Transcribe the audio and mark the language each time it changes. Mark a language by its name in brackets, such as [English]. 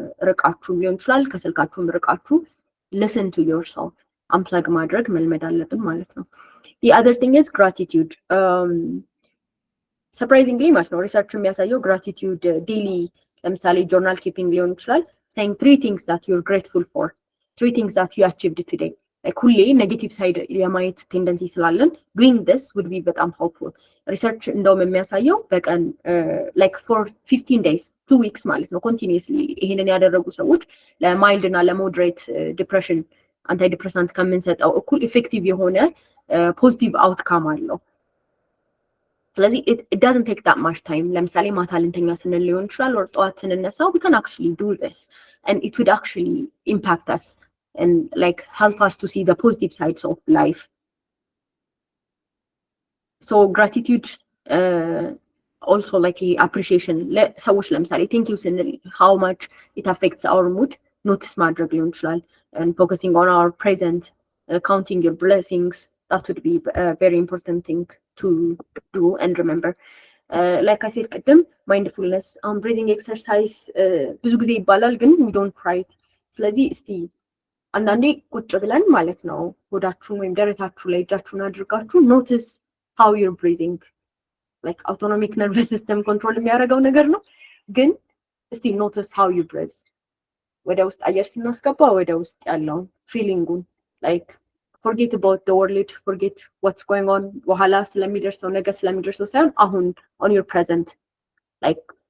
[Amharic] ርቃችሁ ሊሆን ይችላል ከስልካችሁም ርቃችሁ [English] listen to yourself [Amharic] unplug ማድረግ መልመድ አለብን ማለት ነው። [English] The other thing is gratitude. Surprisingly [Amharic] ማለት ነው ሪሰርች የሚያሳየው [English] gratitude daily ለምሳሌ journal keeping [Amharic] ሊሆን ይችላል [English] saying 3 things that you're grateful for, 3 things that you achieved today. like [Amharic] ሁሌ ኔጌቲቭ ሳይድ የማየት ቴንደንሲ ስላለን [English] doing this would be በጣም helpful. [Amharic] ሪሰርች እንደውም የሚያሳየው በቀን like [English] for 15 days 2 weeks [Amharic] ማለት ነው continuously ይሄንን ያደረጉ ሰዎች ለማይልድ እና ለሞደሬት ዲፕሬሽን አንታይ ዲፕሬሳንት ከምንሰጠው እኩል ኢፌክቲቭ የሆነ ፖዚቲቭ አውትካም አለው። [English] ስለዚህ it doesn't take that much time [Amharic] ለምሳሌ ማታ ልንተኛ ስንል ሊሆን ይችላል [English] or [Amharic] ጠዋት ስንነሳ [English] we can actually do this and it would actually impact us and like help us to see the positive sides of life. So gratitude also like appreciation [Amharic] ሰዎች ለምሳሌ [English] thank you ስንል how much it affects our mood notice [Amharic] ማድረግ ሊሆን ይችላል [English] and focusing on our present counting your blessings that would be a very important thing to do and remember. Like I said [Amharic] ቅድም [English] mindfulness breathing exercise [Amharic] ብዙ ጊዜ ይባላል ግን [English] we don't try it. [Amharic] ስለዚህ እስቲ አንዳንዴ ቁጭ ብለን ማለት ነው ሆዳችሁን ወይም ደረታችሁ ላይ እጃችሁን አድርጋችሁ [English] notice how you're breathing [Amharic] like autonomic nervous system control የሚያደርገው ነገር ነው ግን እስቲ [English] notice how you breathe [Amharic] ወደ ውስጥ አየር ሲናስገባ ወደ ውስጥ ያለውን feeling-ን like [English] forget about the world forget what's going on [Amharic] በኋላ ስለሚደርሰው ነገ ስለሚደርሰው ሳይሆን አሁን [English] on your present [Amharic] like